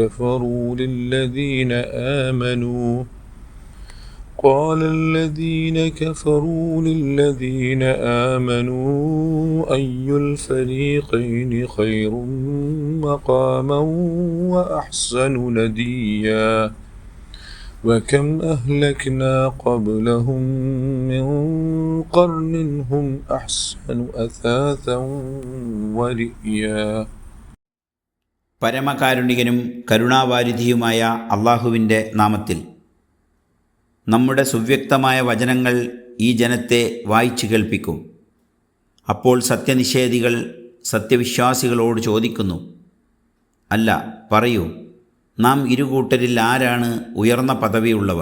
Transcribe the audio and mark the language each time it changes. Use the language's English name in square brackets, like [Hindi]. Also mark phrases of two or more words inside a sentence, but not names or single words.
[Arabic] كفروا للذين آمنوا أي الفريقين خير مقاما وأحسن نديا وكم أهلكنا قبلهم من قرن هم أحسن أثاثا ورئيا. [Malayalam] പരമകാരുണികനും കരുണാവാരിധിയുമായ അള്ളാഹുവിൻ്റെ നാമത്തിൽ. നമ്മുടെ സുവ്യക്തമായ വചനങ്ങൾ ഈ ജനത്തെ വായിച്ചു കേൾപ്പിക്കും. അപ്പോൾ സത്യനിഷേധികൾ സത്യവിശ്വാസികളോട് ചോദിക്കുന്നു, അല്ല പറയൂ, നാം ഇരുകൂട്ടരിൽ ആരാണ് ഉയർന്ന പദവിയുള്ളവർ?